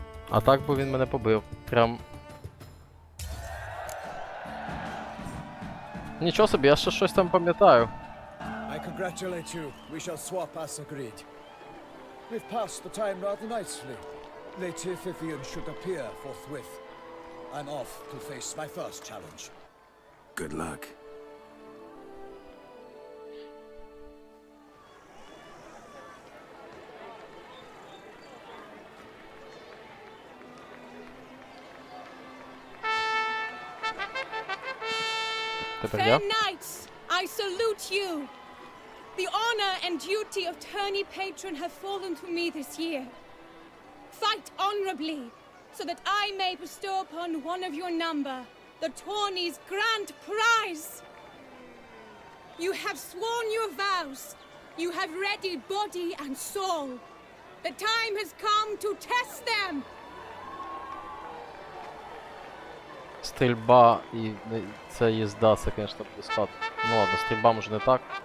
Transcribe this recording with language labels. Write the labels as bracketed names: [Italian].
[Ukrainian] А так би він мене побив. Прям. Нічого собі, я ще щось там пам'ятаю. [English] I congratulate you. We shall swap as agreed. We've passed the time rather nicely. Lady Vivian should appear forthwith. I'm off to face my first challenge. Good luck. Fair knights, I salute you. The honor and duty of tourney patron have fallen to me this year. Fight honorably, so that I may bestow upon one of your number the tourney's grand prize. You have sworn your vows. You have ready body and soul. The time has come to test them. [Ukrainian] Стрільба і це їзда, це, звісно, блискат. Ну ладно, стрільба може не так.